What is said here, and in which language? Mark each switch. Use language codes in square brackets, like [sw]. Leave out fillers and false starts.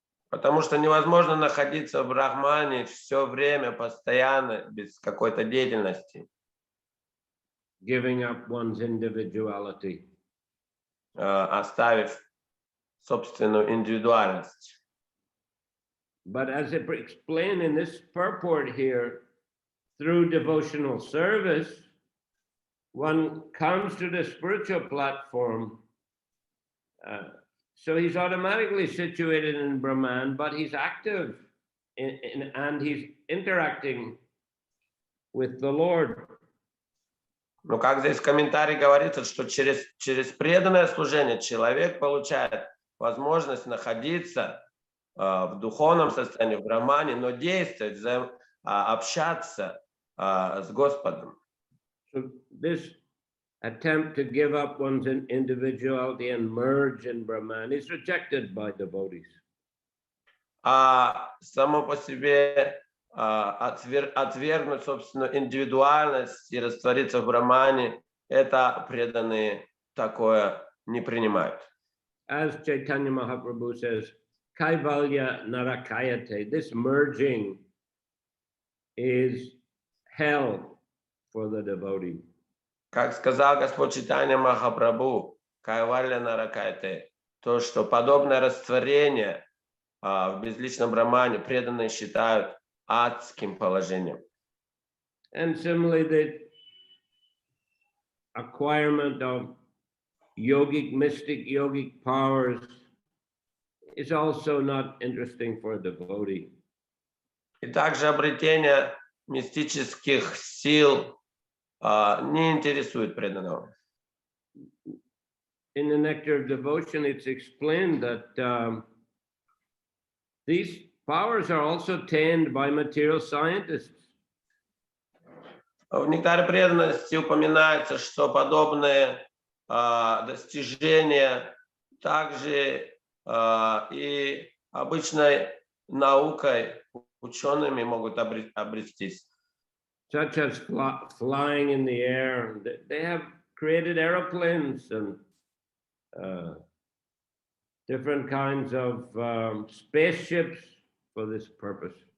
[ru] Потому что невозможно находиться в брахмане все время, постоянно, без какой-то деятельности. [en] Giving up one's individuality. [ru] Оставив собственную индивидуальность. [en] But as it explained in this purport here, through devotional service, one comes to the spiritual platform. So he's automatically situated in Brahman, but he's active and he's interacting with the Lord. [ru] Но как здесь в комментарии говорится, что через преданное служение человек получает возможность находиться в духовном состоянии, в Брахмане, но действовать, общаться с Господом. [en] So this attempt to give up one's individuality and merge in Brahman is rejected by devotees. [ru] Само по себе отвергнуть собственную индивидуальность и раствориться в Брахмане, это преданные такое не принимают. [en] As Chaitanya Mahaprabhu says, Kaivalya Narakayate, this merging is hell for the devotee. [ru] Как сказал Господь Чайтанья Махапрабху, Кайвалья Наракайте, то, что подобное растворение в безличном Брахмане преданные считают адским положением. [en] And similarly, the acquirement of mystic yogic powers is also not interesting for a devotee. [ru] И также обретение мистических сил не интересует преданного. [en] In the Nectar of Devotion, it's explained that these powers are also attained by material scientists. [ru] В Нектаре преданности упоминается, что подобные достижения также и обычной наукой, учеными могут обрестись. [en] Such as flying in the air. They have created aeroplanes and different kinds of spaceships for this purpose.